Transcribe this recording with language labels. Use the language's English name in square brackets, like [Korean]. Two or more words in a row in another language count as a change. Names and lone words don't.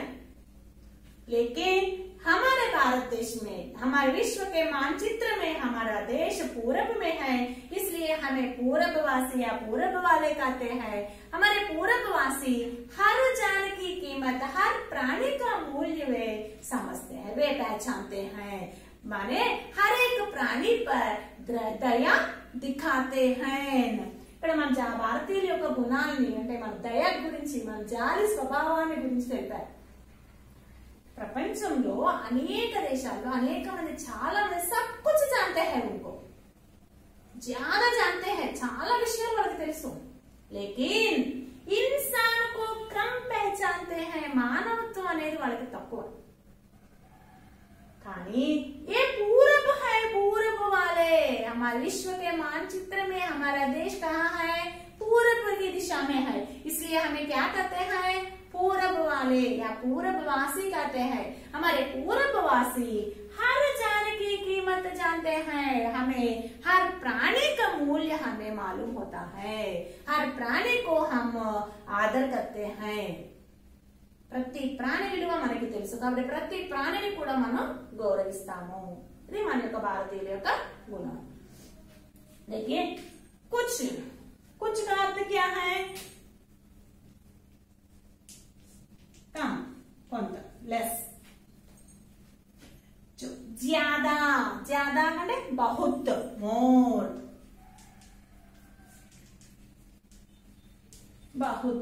[Hindi] लेकिन हमारे भारत देश में, हमारे विश्व के मानचित्र में हमारा देश पूरब में है, इसलिए हमें पूरबवासी या पूरब वाले कहते हैं। हमारे पूरबवासी हर जान की कीमत, हर प्राणी का मूल्य वे समझते हैं, वे पहचानते हैं। माने हर एक प्राणी पर दया दिखाते हैं। [Telugu] ఇక్కడ మన భారతీయుల యొక్క గుణాలని, అంటే మన దయ గురించి, మన జాలి స్వభావాన్ని గురించి తెలిపారు. ప్రపంచంలో అనేక దేశాల్లో అనేక మంది, చాలా మంది [Hindi] सब कुछ जानते हैं, उनको ज्यादा जानते हैं, [Telugu] చాలా విషయాలు వాళ్ళకి తెలుసు, [Hindi] लेकिन इंसान को कम पहचानते हैं. [Telugu] మానవత్వం అనేది వాళ్ళకి తక్కువ. [Hindi] కానీ ये पूरब है, पूरब वाले, हमारे विश्व के मानचित्र में हमारा देश कहाँ है? पूरब की दिशा में है, इसलिए हमें क्या कहते हैं? पूरब वाले या पूरबवासी कहते हैं. हमारे पूरबवासी हर जान की कीमत जानते हैं. हमें हर प्राणी का मूल्य हमें मालूम होता है. हर प्राणी को हम आदर करते हैं. [Telugu] ప్రతి ప్రాణి విలువ మనకి తెలుసు, కాబట్టి ప్రతి ప్రాణిని కూడా మనం గౌరవిస్తాము. ఇది మన యొక్క భారతీయుల యొక్క గుణం. [Hindi] देखिए कुछ का अर्थ क्या है? कम, కొంత, less. ज्यादा అంటే बहुत, more, बहुत.